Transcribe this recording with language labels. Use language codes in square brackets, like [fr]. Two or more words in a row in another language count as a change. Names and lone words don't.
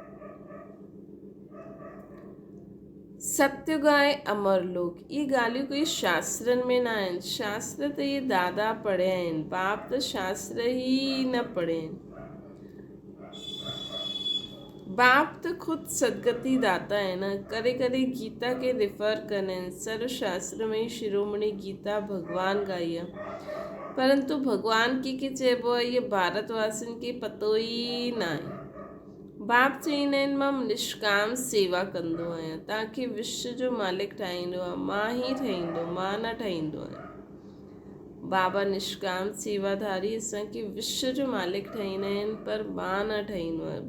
[sd] सत्युग आहे अमरलोक। इहे ॻाल्हियूं कोई शास्त्रनि में न आहिनि। शास्त्र त इहे दादा पढ़िया आहिनि, बाप त शास्त्र ई न पढ़िया आहिनि। बाप त ख़ुदि सदगति दाता है न, करे करे गीता खे रिफर कंदा आहिनि। सर्वशास्त्र में शिरोमणि गीता भगवान गाई आहे, परंतु भगवान कंहिंखे चइबो आहे इहे भारतवासियुनि खे पतो ई न आहे। बाप चईंदा आहिनि मां निष्काम सेवा कंदो आहियां, तव्हांखे विश्व जो मालिक ठाहींदो आहे, मां ई ठाहींदो, मां न ठाहींदो आहियां। बाबा निष्काम सेवाधारी असांखे विश्व जो मालिक ठाहींदा आहिनि, पर मां न ठाहींदो आहियां।